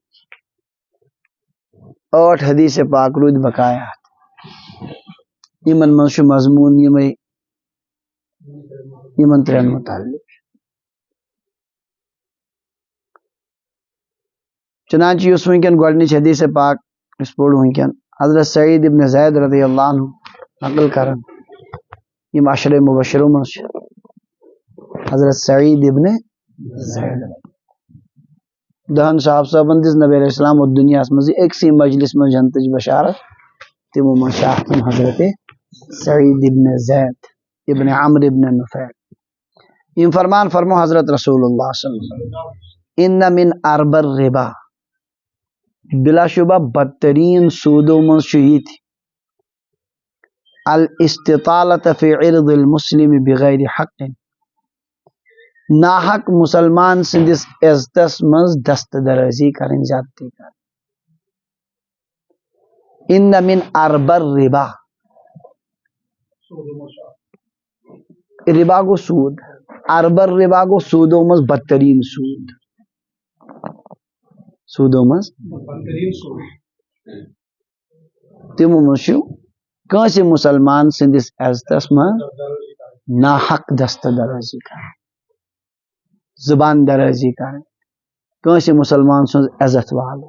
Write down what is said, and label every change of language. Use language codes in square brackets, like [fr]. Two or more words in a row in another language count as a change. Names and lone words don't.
[ks] 8 حدیث پاک روٗدۍ بقایات. یمن منٛز چھُ مضموٗن یمن 3 متعلق. چنانچہ یُس ونکٮ۪ن گۄڈنِچ حدیث پاک یُس پوٚر ونکٮ۪ن حضرت سعید ابن زید [ar] رضی اللہ عنہ [ks] نقل کران، یم عشرے مبشروں منٛز چھِ. حضرت سعید ابن زید 10 صاحب صٲبن دِژ نبی [ar] علیہ السلام [ks] اور دنیاہس منٛز أکسٕے مجلس منٛز جنتٕچ بشارت. تِمو منٛز چھِ اکھ حضرت سعید ابن زید ابن عمرو ابن نفیل. یم فرمان فرمو حضرت رسول اللہ [ar] صلی اللہ علیہ وسلم ان من اربى الربا، [ks] بلا شبہ بدترین سودو منٛز چھُ یہِ تہِ [ar] الاستطالة في عرض المسلم بغیر حق، [ks] ناحق مسلمان سندس عزتس منٛز دست درازی کرٕنۍ، زیادتی کرٕنۍ. [ar] ان من اربى الربا، [ks] ربا گو سود. اربر ربا گو سودو منٛز بدترین سود. سودو منٛز تِمو منٛز چھُ کٲنٛسہِ مسلمان سندس عزتس منٛز ناحق دست درازی کرٕنۍ، زبان درازی کرٕنۍ، کٲنٛسہِ مسلمان سٕنٛز عزت والُن.